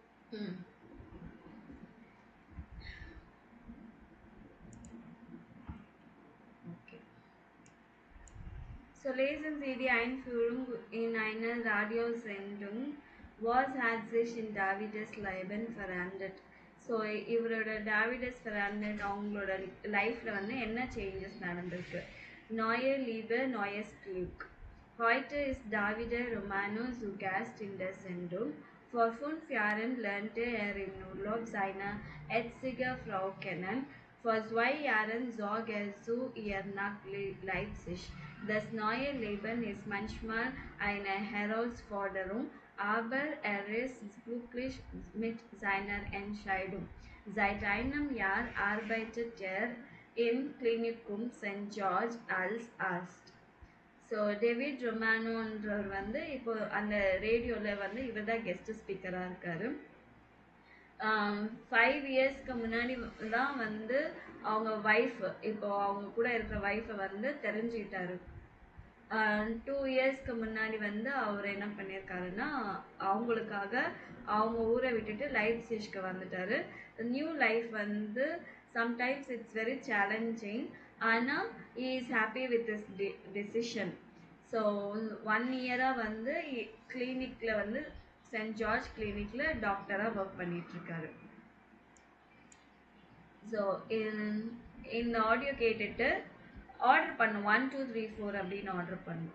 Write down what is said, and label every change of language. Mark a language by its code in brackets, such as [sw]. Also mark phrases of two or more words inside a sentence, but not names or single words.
[de] Hmm. Okay. So lesen Sie die Einführung in eine Radiosendung. Was hat sich in Davides Leben verändert? [ta] ஸோ இவரோட டாவிடஸ் ஃபெர்னாண்டஸ் அவங்களோட லைஃப்பில் வந்து என்ன சேஞ்சஸ் நடந்திருக்கு? [de] Neue Liebe, neues Glück. Heute ist Davide Romano zu Gast in der Sendung. Vor 5 Jahren lernte er im Urlaub seine jetzige Frau kennen. Vor 2 Jahren zog er zu ihr nach Leipzig. Das neue Leben ist manchmal eine Herausforderung, aber er ist glücklich mit seiner Entscheidung. Seit einem Jahr arbeitet er im Klinikum St. George als Arzt. [ta] ஸோ டேவிட் ரொமானோன்றவர் வந்து இப்போ அந்த ரேடியோவில் வந்து இவர் தான் [en] guest speaker [ta] இருக்காரு. 5 இயர்ஸ்க்கு முன்னாடி தான் வந்து அவங்க ஒய்ஃப், இப்போ அவங்க கூட இருக்கிற ஒய்ஃபை வந்து தெரிஞ்சுக்கிட்டாரு. 2 இயர்ஸ்க்கு முன்னாடி வந்து அவர் என்ன பண்ணியிருக்காருன்னா அவங்களுக்காக அவங்க ஊரை விட்டுட்டு லைப்சிஷ்க்கு வந்துட்டாரு. [en] new life வந்து sometimes it's very challenging, ஆனால் he is happy with this decision. [ta] ஸோ 1 இயராக வந்து கிளினிக்கில் வந்து சென்ட் ஜார்ஜ் கிளினிக்கில் டாக்டராக ஒர்க் பண்ணிகிட்ருக்காரு. ஸோ இந்த ஆடியோ கேட்டுட்டு ஆர்டர் பண்ணும் 1 2 3 4 அப்படின்னு ஆர்டர் பண்ணும்.